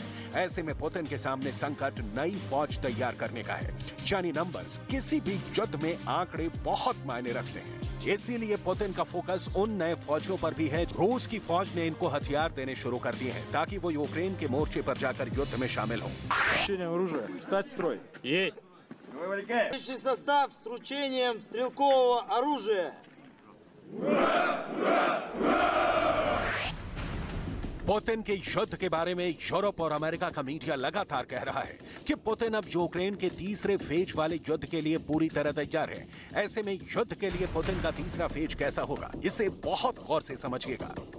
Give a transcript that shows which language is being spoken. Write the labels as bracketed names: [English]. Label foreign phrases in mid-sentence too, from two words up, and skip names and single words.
[Hindi] ऐसे में पुतिन के सामने संकट नई फौज तैयार करने का है, यानी नंबर्स। किसी भी युद्ध में आंकड़े बहुत मायने रखते हैं। इसीलिए पुतिन का फोकस उन नए फौजियों पर भी है। रूस की फौज ने इनको हथियार देने शुरू कर दिए हैं ताकि वो यूक्रेन के मोर्चे पर जाकर युद्ध में शामिल हों। [Russian] Состав с вручением стрелкового оружия. [Hindi] पुतिन के युद्ध के बारे में यूरोप और अमेरिका का मीडिया लगातार कह रहा है कि पुतिन अब यूक्रेन के तीसरे फेज वाले युद्ध के लिए पूरी तरह तैयार है। ऐसे में युद्ध के लिए पुतिन का तीसरा फेज कैसा होगा, इसे बहुत गौर से समझिएगा।